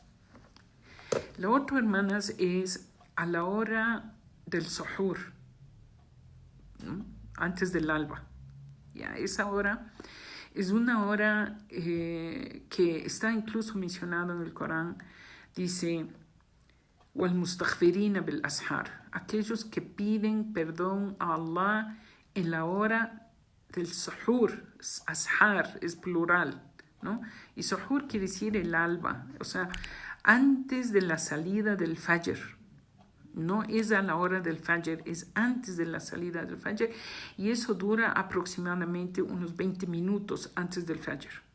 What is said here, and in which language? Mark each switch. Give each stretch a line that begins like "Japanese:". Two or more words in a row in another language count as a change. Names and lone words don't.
Spanish: Lo otro, hermanas, es a la hora del suhur, ¿no? Antes del alba. Ya, esa hora es una hora que está incluso mencionado en el Corán. Dice,
Arabic: وَالْمُسْتَغْفِرِينَ بِالْأَسْحَارِ,
Spanish: aquellos que piden perdón a Allah en la hora del suhur. Ashar es plural, ¿no? Y suhur quiere decir el alba, o sea, antes de la salida del fajr. No es a la hora del fajr, es antes de la salida del fajr, y eso dura aproximadamente unos 20 minutos antes del fajr.